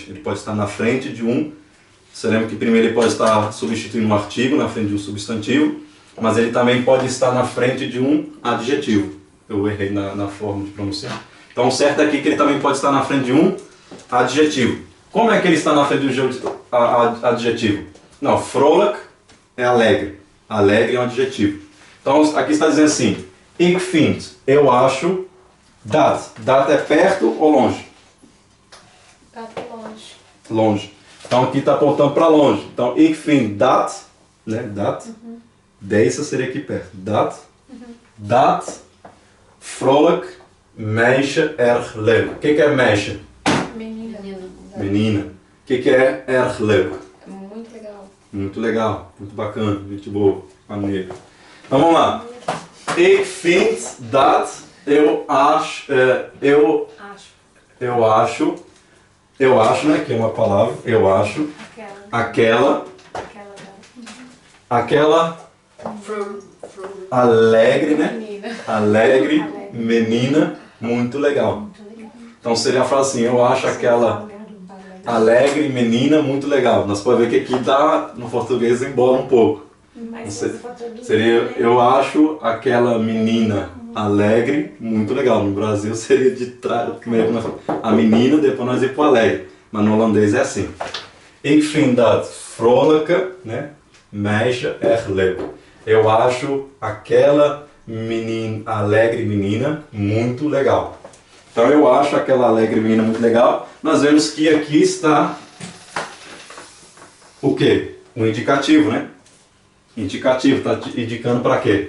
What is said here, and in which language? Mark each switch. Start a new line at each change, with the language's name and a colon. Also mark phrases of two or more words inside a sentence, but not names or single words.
Portuguese: Ele pode estar na frente de um... Você lembra que primeiro ele pode estar substituindo um artigo na frente de um substantivo, mas ele também pode estar na frente de um adjetivo. Eu errei na forma de pronunciar. Então o certo aqui é que ele também pode estar na frente de um adjetivo. Como é que ele está na frente de um adjetivo? Não, vrolijk é alegre. Alegre é um adjetivo. Então aqui está dizendo assim:
Dutch: Ik vind,
Portuguese: eu acho, dat. Dat é perto ou longe? Tá longe. Longe. Então aqui está apontando para longe. Então
Dutch: ik vind dat,
Portuguese: né? Dat. Deze seria aqui perto. Dat. Dat.
Dutch: Vrolijk meisje erg leuk.
Portuguese: O que é meisje? Menina. Menina. O que é
Dutch: erg leuk?
Portuguese: Muito legal. Muito legal, muito bacana, muito boa, maneiro. Então vamos lá.
Dutch: Ik vind dat,
Portuguese: eu acho, eu acho, né, que é uma palavra, eu acho, aquela alegre, né, Menina. alegre, menina, muito legal. Então seria a frase assim: eu acho aquela alegre menina muito legal. Nós podemos ver que aqui dá, no português embola um pouco. Seria: eu acho aquela menina alegre muito legal. No Brasil seria de trás, primeiro a menina, depois nós ir para o alegre. Mas no holandês é assim:
Dutch: Ik vind dat vrolijke, né, meisje erg leuk.
Portuguese: Eu acho aquela menina, alegre menina muito legal. Então eu acho aquela alegre menina muito legal. Nós vemos que aqui está o quê? O indicativo, né? Indicativo, está indicando para quê?